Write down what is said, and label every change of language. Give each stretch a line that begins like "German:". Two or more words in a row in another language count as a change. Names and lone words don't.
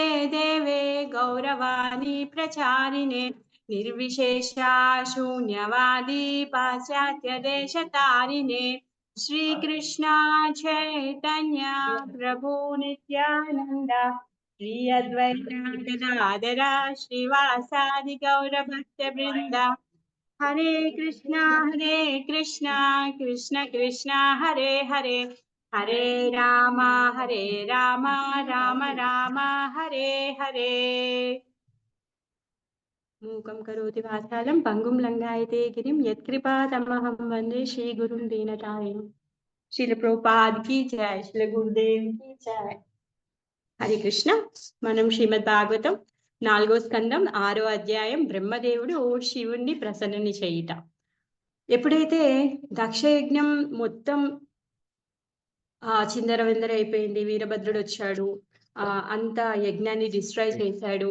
Sanskrit: देवे गौरवाणी प्रचारिणे निर्विशेषा शून्यवादी पाश्चात्य देशतारिणे श्रीकृष्ण चैतन्य प्रभु नित्यानंद श्री अद्वैत गदाधर श्रीवासादि गौर भक्त वृंद हरे कृष्णा कृष्ण कृष्ण हरे हरे हरे राम राम राम हरे हरे। मूकं करोति वाचालं पंगुं लंघयते गिरिं यत्कृपातमहं वन्दे श्रीगुरुं दीनतारिणं।
Hindi: श्रील प्रभुपाद की जय, श्रील गुरुदेव की जय।
Sanskrit: हरे कृष्ण।
Telugu: మనం శ్రీమద్ భాగవతం 4వ స్కందం 6వ అధ్యాయం బ్రహ్మదేవుడు శివుణ్ణి ప్రసన్నుని చేయుట. ఎప్పుడైతే దక్షయజ్ఞం మొత్తం చిందరవిందర అయిపోయింది, వీరభద్రుడు వచ్చాడు, అంత యజ్ఞాన్ని డిస్ట్రాయ్ చేశాడు.